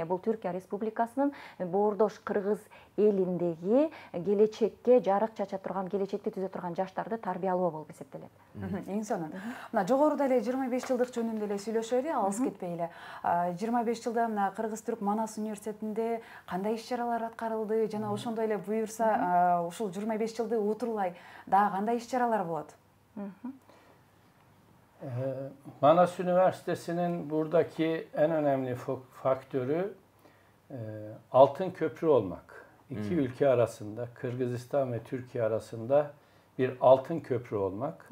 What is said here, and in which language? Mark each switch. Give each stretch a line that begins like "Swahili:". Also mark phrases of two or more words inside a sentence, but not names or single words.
Kyrgyz: Бул Түркия Республикасынын боордош кыргыз элиндеги келечекке жарык чача турган, келечекти түзө турган жаштарды тарбиялоо болуп эсептелет. Эң сонун. Мына жогоруда эле 25 жылдык жөнүндө эле сүйлөшөлү, алыс кетпей эле. 25 жылда мына Кыргыз-Түрк Манас университетинде кандай иш-чаралар аткарылды жана ошондой эле буюрса, ушул 25 жылды утурлай дагы кандай иш-чаралар болот?
Turkish: Manas Üniversitesi'nin buradaki en önemli faktörü altın köprü olmak. İki ülke arasında, Kırgızistan ve Türkiye arasında bir altın köprü olmak.